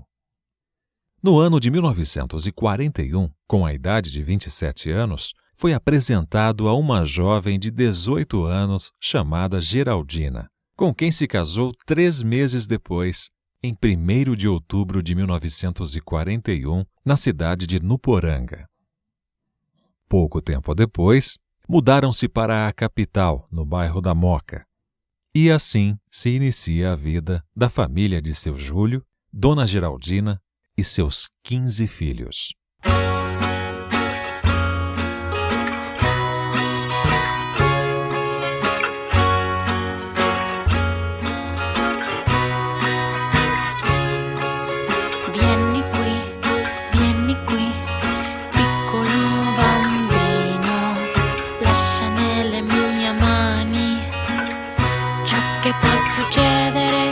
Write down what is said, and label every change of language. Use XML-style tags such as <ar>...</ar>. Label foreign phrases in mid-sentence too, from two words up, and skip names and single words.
<pt>No ano de 1941, com a idade de 27 anos, foi apresentado a uma jovem de 18 anos chamada Geraldina, com quem se casou 3 meses depois, em 1º de outubro de 1941, na cidade de Nuporanga. Pouco tempo depois, mudaram-se para a capital, no bairro da Moca. E assim se inicia a vida da família de seu Júlio, Dona Geraldina e seus 15 filhos.</pt> <it>Vieni qui, piccolo bambino, lascia nelle mie mani ciò che può succedere.</it>